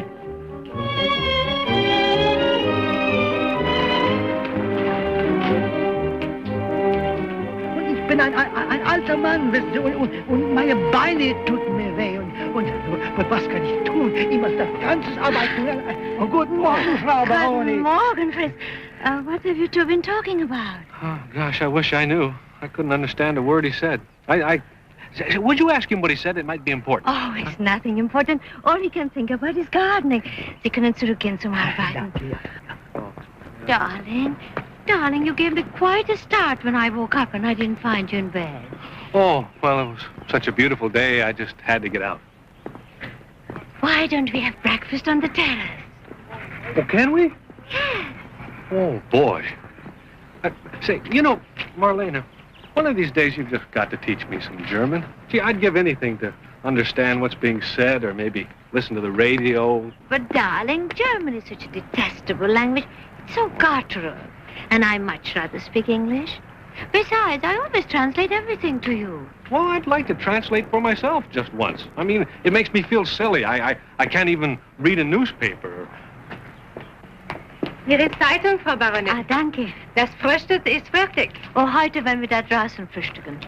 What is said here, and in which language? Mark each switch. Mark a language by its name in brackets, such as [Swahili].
[German] Und ich bin ein alter Mann, wissen Sie, und meine Beine tun mir weh. Und was kann ich tun? Ich muss das ganze arbeiten. Oh, guten Morgen, Frau Baroni. [English] Good morning, Fritz. What have you two been talking about? Oh, gosh, I wish I knew. I couldn't understand a word he said. Would you ask him what he said? It might be important. Oh, it's nothing important. All he can think about is gardening. [German] Sie können zurückgehen zum Arbeiten. [English] Darling, you gave me quite a start when I woke up and I didn't find you in bed. Oh, well, it was such a beautiful day, I just had to get out. Why don't we have breakfast on the terrace? Oh, can we? Yes. Oh, boy. Say, you know, Marlene, one of these days you've just got to teach me some German. Gee, I'd give anything to understand what's being said or maybe listen to the radio. But, darling, German is such a detestable language. It's so guttural. And I much rather speak English. Besides, I always translate everything to you. Well, I'd like to translate for myself just once. I mean, it makes me feel silly. I can't even read a newspaper. [German] Ihre Zeitung, Frau Baronin. Ah, danke. Das Frühstück ist fertig. Oh, heute werden wir da draußen frühstücken.